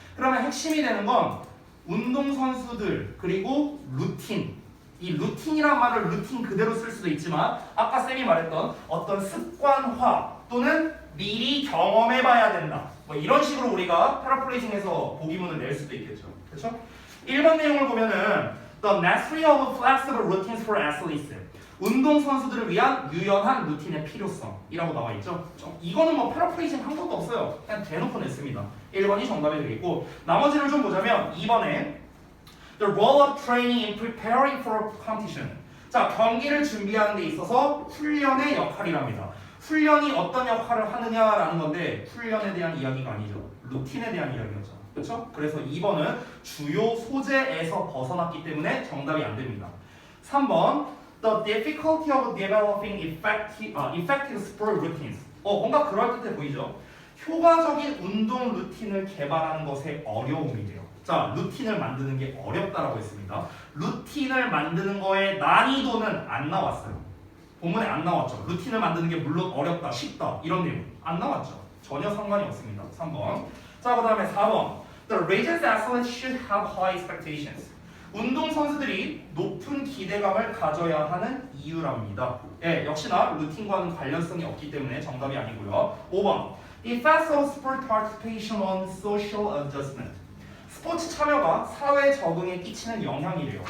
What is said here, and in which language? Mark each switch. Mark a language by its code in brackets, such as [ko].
[ko] 그러면 핵심이 되는 건 운동선수들 그리고 루틴. 이 루틴이란 말을 루틴 그대로 쓸 수도 있지만 아까 쌤이 말했던 어떤 습관화 또는 미리 경험해봐야 된다. 뭐 이런 식으로 우리가 패러프레이징해서 보기문을 낼 수도 있겠죠. 그렇죠? 1번 내용을 보면은 [en] The necessity of flexible routines for athletes. [ko] 운동선수들을 위한 유연한 루틴의 필요성이라고 나와 있죠. 이거는 뭐 패러프레이징 한 것도 없어요. 그냥 대놓고 냈습니다. 1번이 정답이 되겠고 나머지를 좀 보자면 2번에 [en] The role of training in preparing for competition. [ko] 자, 경기를 준비하는 데 있어서 훈련의 역할이랍니다. 훈련이 어떤 역할을 하느냐라는 건데 훈련에 대한 이야기가 아니죠. 루틴에 대한 이야기였죠. 그렇죠? 그래서 2번은 주요 소재에서 벗어났기 때문에 정답이 안 됩니다. [en] 3번 The difficulty of developing effective sport routines. [ko] 뭔가 그럴듯해 보이죠? 효과적인 운동 루틴을 개발하는 것에 어려움이래요. 자, 루틴을 만드는 게 어렵다라고 했습니다. 루틴을 만드는 거에 난이도는 안 나왔어요. 본문에 안 나왔죠. 루틴을 만드는 게 물론 어렵다, 쉽다 이런 내용 안 나왔죠. 전혀 상관이 없습니다. 3번. 자, 그 다음에 4번. [en] The Regents athletes should have high expectations. [ko] 운동 선수들이 높은 기대감을 가져야 하는 이유랍니다. 예, 역시나 루틴과는 관련성이 없기 때문에 정답이 아니고요. [en] 5번. Effects of sport participation on social adjustment. [ko] 스포츠 참여가 사회 적응에 끼치는 영향이래요.